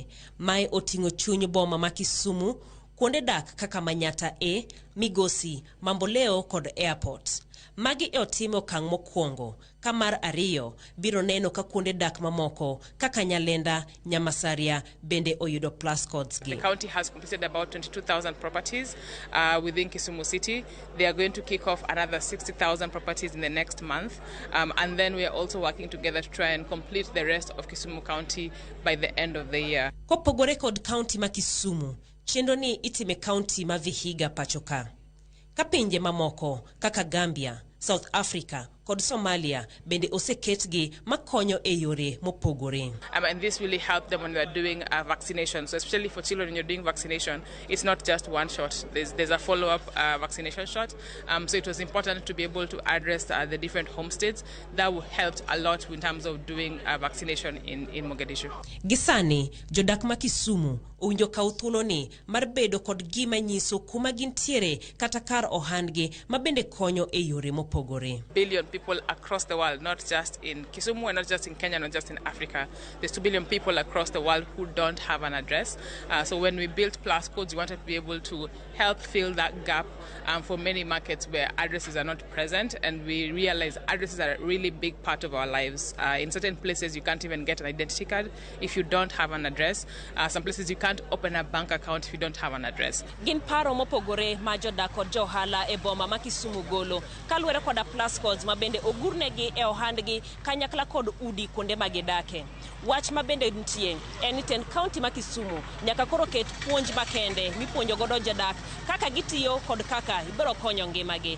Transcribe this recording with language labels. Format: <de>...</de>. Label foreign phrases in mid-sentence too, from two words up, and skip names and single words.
<luo>Mae oting'o chuny boma ma Kisumu, kuonde dak kaka Manyata Migosi, Mamboleo kod Airport. Magi e otimo okang' mokwongo, ka mar ariyo biro neno ka kuonde dak mamoko kaka Nyalenda, Nyamasaria bende oyudo</luo> <en>plus codes</en> <luo>gi.</luo> <en>The county has completed about 22,000 properties within Kisumu City. They are going to kick off another 60,000 properties in the next month. And then we are also working together to try and complete the rest of Kisumu County by the end of the year.</en> <luo>Kopogore kod county ma Kisumu, chenro ni itime county ma Vihiga pachoka. Kapinje mamoko kaka Gambia, South Africa kod Somalia bende oseketgi makonyo e yore mopogore.</luo> <en>And this really helped them when they're doing vaccination. So especially for children, when you're doing vaccination, it's not just one shot. There's a follow-up vaccination shot. So it was important to be able to address the different homesteads. That helped a lot in terms of doing vaccination in Mogadishu.</en> <luo>Gisani, jodak ma Kisumu owinjo kaw thuolo ni mar bedo kod gima nyiso kuma gintiere kata kar ohandgi ma bende konyo e yore mopogore.</luo> <en>Billion people across the world, not just in Kisumu and not just in Kenya, not just in Africa. There's 2 billion people across the world who don't have an address. So when we built plus codes, we wanted to be able to help fill that gap for many markets where addresses are not present, and we realize addresses are a really big part of our lives. In certain places, you can't even get an identity card if you don't have an address. Some places you can't open a bank account if you don't have an address.</en> <luo>Gin paro mopogore ma jodak kod johala e boma ma Kisumu golo kaluwore koda</luo> <en>plus codes</en> <luo>ma bende ogurnegi e ohandgi kanyakla kod udi kuonde magidake. Wach ma bende nitie en ni ten county ma Kisumu nyaka koro ket puonj makende mipuonjo godo jodak kaka gitiyo kod kaka ibiro konyo ngimagi.</luo>